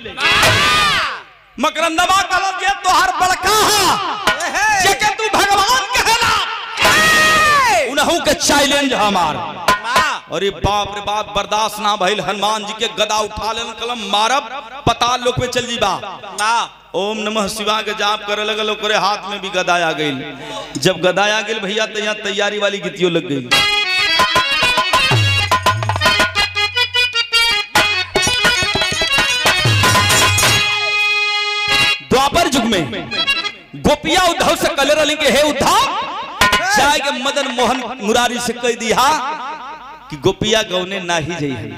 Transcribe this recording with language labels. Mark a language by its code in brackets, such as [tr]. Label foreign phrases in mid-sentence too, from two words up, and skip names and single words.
[bho] मकरंदवा कलश ये तोहर बड़का है, जेके तू भगवान कहला, उनहु के चैलेंज हमार। अरे बाप रे बाप, बर्दाश्त ना भइल। हनुमान जी के गदा उठा लेन, कलम मारब पताल लोक पे चल जीबा। [sa] ओम नमः शिवाय [bho] के जाप करे लगल, ओकरे हाथ में भी गदा आ गई। जब गदा आ गई भैया तो यहाँ तैयारी वाली गीतियों लग गई। द्वापर युग में गोपिया उद्धव से कले रही के हे उद्धव, जाए के मदन मोहन मुरारी से कह दिया कि गोपिया गौने ना ही जाइए।